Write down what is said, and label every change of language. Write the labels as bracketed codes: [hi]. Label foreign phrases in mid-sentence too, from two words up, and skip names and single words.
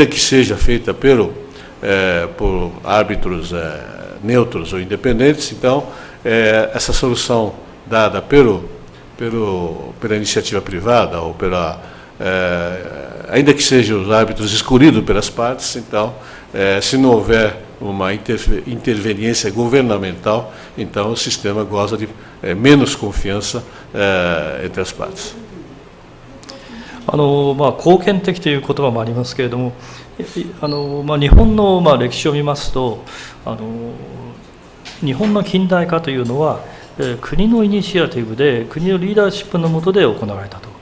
[pt] que seja feita por árbitros neutros ou independentes, então essa solução dada pela iniciativa privada ou ainda que sejam os árbitros escolhidos pelas partes, então, se não houver uma interveniência governamental, então o sistema goza de menos confiança entre as partes. [ja] 貢献的という言葉もありますけれども、日本の歴史を見ますと、日本の近代化というのは、国のイニシアティブで、国のリーダーシップの下で行われたと。